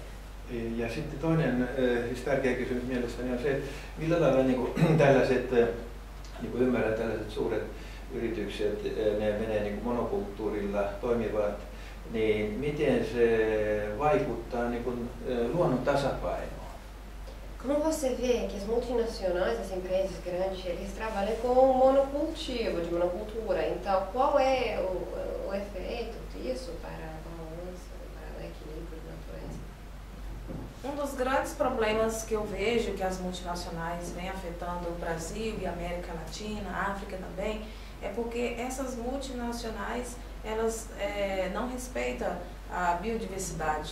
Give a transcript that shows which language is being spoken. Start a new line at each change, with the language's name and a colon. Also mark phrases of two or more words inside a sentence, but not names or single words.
Finnish: Ja sitten toinen siis tärkeä kysymys mielestäni on se, että millä lailla tällaiset, niin kuin ymmärrän, tällaiset suuret yritykset, ne menee niin kuin monokulttuurilla toimivat, niin miten se vaikuttaa niin kuin luonnon tasapainoon?
Portuguese: Como você vê que as multinacionais, as empresas grandes, eles trabalham com monocultivo, de monocultura. Então, qual é o efeito disso para a balança, para o equilíbrio da natureza? Dos grandes problemas que eu vejo que as multinacionais vêm afetando o Brasil e a América Latina, a África também, é porque essas multinacionais elas não respeitam a biodiversidade.